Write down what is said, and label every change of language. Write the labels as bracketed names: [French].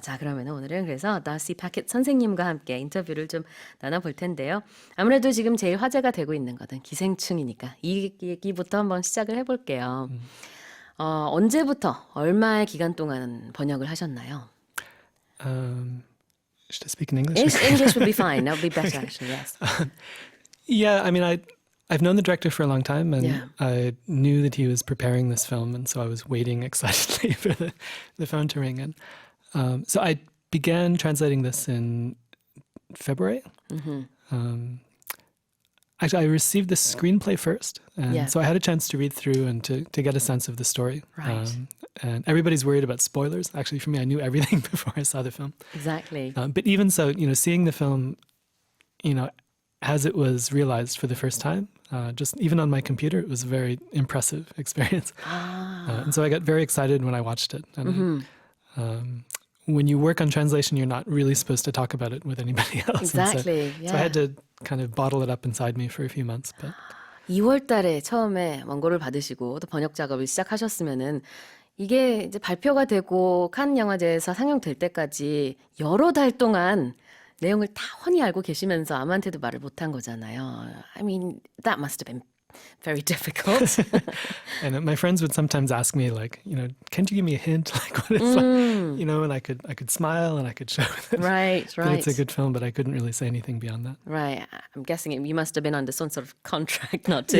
[Korean] 자, 그러면 오늘은 그래서 Darcy Paquet 선생님과 함께 인터뷰를 좀 나눠볼 텐데요. 아무래도 지금 제일 화제가 되고 있는 것은 기생충이니까 이 얘기부터 한번 시작을 해볼게요. 언제부터 얼마의 기간 동안 번역을 하셨나요? [English] Should I speak in English? English would be fine. That would be better, actually, yes. Yeah, I mean, I've known the director for a long time, and I knew that he was preparing this film, and so I was waiting excitedly for the phone to ring. And so I began translating this in February. Mm-hmm. Actually, I received the screenplay first, and so I had a chance to read through and to get a sense of the story. Right. And everybody's worried about spoilers. Actually, for me, I knew everything before I saw the film. Exactly. But even so, you know, seeing the film, you know, as it was realized for the first time, just even on my computer, it was a very impressive experience. And so I got very excited when I watched it. And when you work on translation, you're not really supposed to talk about it with anybody else. Exactly. So I had to kind of bottle it up inside me for a few months. But [Korean] 2월 달에 처음에 원고를 받으시고 또 번역 작업을 시작하셨으면은 이게 이제 발표가 되고 칸 영화제에서 상영될 때까지 여러 달 동안 내용을 다 훤히 알고 계시면서 아무한테도 말을 못한 거잖아요. [English] I mean, that must have been very difficult. And my friends would sometimes ask me, like, you know, can't you give me a hint, like what it's like, you know, and I could smile and I could show them Right. that it's a good film, but I couldn't really say anything beyond that. Right. I'm guessing you must have been under some sort of contract not to.